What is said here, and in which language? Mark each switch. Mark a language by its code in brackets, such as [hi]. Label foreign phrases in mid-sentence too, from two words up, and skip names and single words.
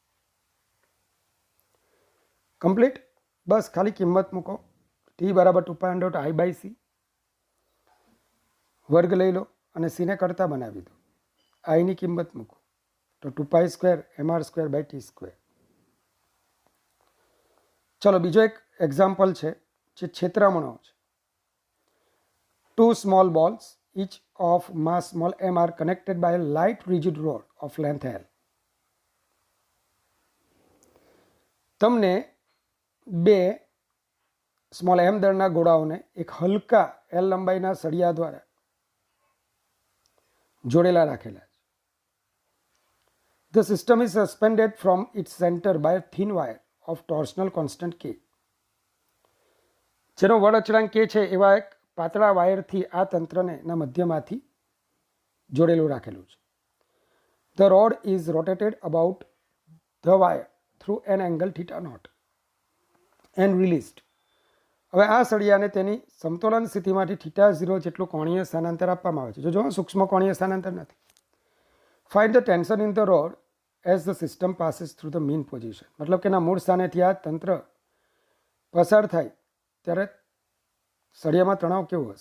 [gu] કમ્પ્લીટ, બસ ખાલી કિંમત મૂકો, ટી બરાબર 2 પાઈ [en] underroot I by C, [gu] વર્ગ લઈ લો અને સીને કરતા બનાવી દો, આઈની કિંમત મૂકો તો [en] 2 pi square [gu] mr²/t²। ચલો બીજો એક એક્ઝામ્પલ છે જે ક્ષેત્રમણો છે। [en] 2 small balls each of mass small m are connected by a light rigid rod of length L। [gu] તમને બે સ્મોલ m દળના ગોળાઓને એક હલકા L લંબાઈના સળિયા દ્વારા જોડેલા રાખેલા છે। [en] The system is suspended from its center by a thin wire of torsional constant K। [gu] જેનો વડ અચળાંક K છે એવા એક પાતળા વાયરથી આ તંત્રને ના મધ્યમાંથી જોડેલું રાખેલું છે। [en] The rod is rotated about the wire through an angle theta naught and released। [gu] હવે આ સળિયાને તેની સમતોલન સ્થિતિમાંથી θ0 જેટલું કોણીય સ્થાનાંતર આપવામાં આવે છે। જો સૂક્ષ્મ કોણીય સ્થાનાંતર નથી। [en] find the tension in the rod as the system passes through the mean position, [gu] મતલબ કે એના મૂળ સ્થાનેથી આ તંત્ર પસાર થાય ત્યારે સળિયામાં તણાવ કેવો હશે?